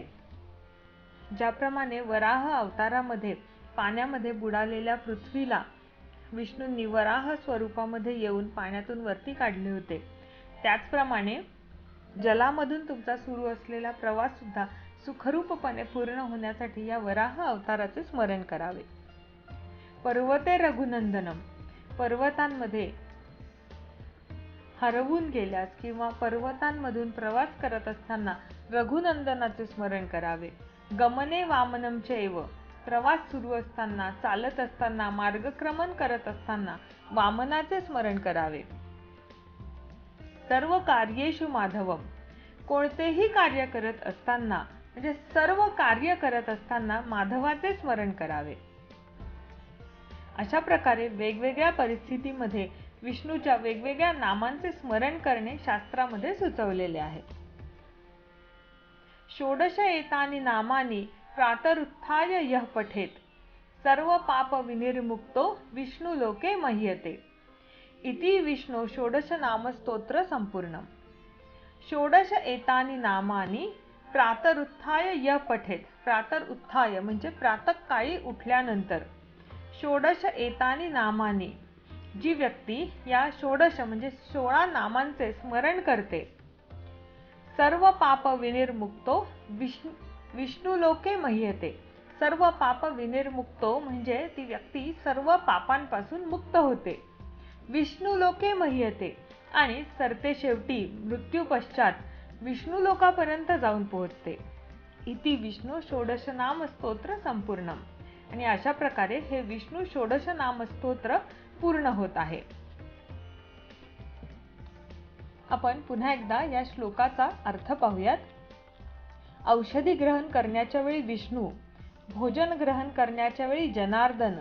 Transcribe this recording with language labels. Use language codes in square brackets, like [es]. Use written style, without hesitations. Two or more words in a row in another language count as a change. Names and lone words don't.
[mr] ज्याप्रमाणे वराह अवतारामध्ये पाण्यामध्ये बुडालेल्या पृथ्वीला विष्णूंनी वराह स्वरूपामध्ये येऊन पाण्यातून वरती काढले होते, त्याचप्रमाणे जलामधून तुमचा सुरू असलेला प्रवास सुद्धा सुखरूपपणे पूर्ण होण्यासाठी या वराह अवताराचे स्मरण करावे. [sa] पर्वते रघुनंदनम [mr] पर्वतांमध्ये हरवून गेल्यास किंवा पर्वतांमधून प्रवास करत असताना रघुनंदनाचे स्मरण करावे. [sa] गमने वामनं चैव [mr] प्रवास सुरू असताना, चालत असताना, मार्गक्रमण करत असताना वामनाचे स्मरण करावे. [sa] सर्व कार्येषु माधवम [mr] कोणतेही कार्य करत असताना म्हणजे सर्व कार्य करत असताना माधवाचे स्मरण करावे. अशा प्रकारे वेगवेगळ्या परिस्थितीमध्ये विष्णूच्या वेगवेगळ्या नामांचे स्मरण करणे शास्त्रामध्ये सुचवलेले आहे. [sa] षोडश एतानि नामानि प्रातरुत्थाय यः पठेत सर्व पाप विनिर्मुक्तो विष्णु लोके मह्यते इति विष्णु षोडश नाम स्तोत्र संपूर्णम. षोडश एतानि नामानि प्रातरुत्थाय यः पठेत प्रातरुत्थाय [mr] म्हणजे प्रातःकाळी उठल्यानंतर. [sa] षोडश एतानि नामानि [mr] जी व्यक्ती या षोडश म्हणजे 16 नामांचे स्मरण करते, [sa] सर्व पाप विनिर्मुक्तो विष्णु लोके मह्यते सर्व पाप विनिर्मुक्तो [mr] म्हणजे ती व्यक्ती सर्व पापांपासून मुक्त होते. [sa] विष्णु लोके मह्यते [mr] आणि सरते शेवटी मृत्यू पश्चात विष्णू लोकापर्यंत जाऊन पोहोचते. [sa] इति विष्णु षोडश नाम स्तोत्र संपूर्णम. [mr] आणि अशा प्रकारे हे विष्णू षोडश नाम स्तोत्र पूर्ण होत आहे. आपण पुन्हा एकदा या श्लोकाचा अर्थ पाहूयात. औषधी ग्रहण करण्याच्या वेळी विष्णू, भोजन ग्रहण करण्याच्या वेळी जनार्दन,